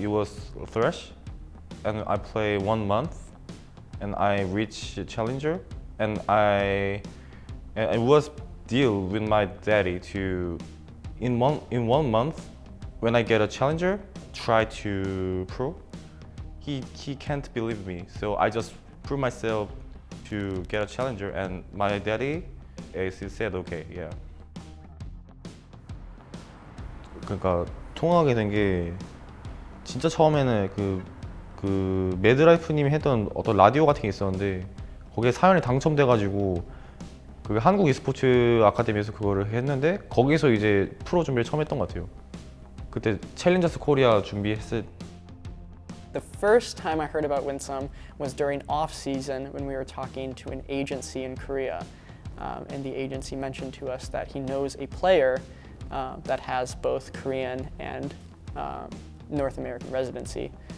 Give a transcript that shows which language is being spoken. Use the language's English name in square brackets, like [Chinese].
[English] It was Thresh, and I play 1 month, and I reach challenger, and it was deal with my daddy to in one month when I get a challenger, try to pro. He can't believe me, so I just prove myself to get a challenger, and my daddy he said okay, yeah. [Korean] 그러니까 통하게 된 게 진짜 처음에는 그 매드라이프님이 했던 어떤 라디오 같은 게 있었는데 거기에 사연이 당첨돼가지고 그 한국 e스포츠 아카데미에서 그거를 했는데 거기서 이제 프로 준비를 처음 했던 것 같아요. 그때 챌린저스 코리아 준비했을. [English] The first time I heard about Winsome was during off-season when we were talking to an agency in Korea, and the agency mentioned to us that he knows a player that has both Korean and North American residency.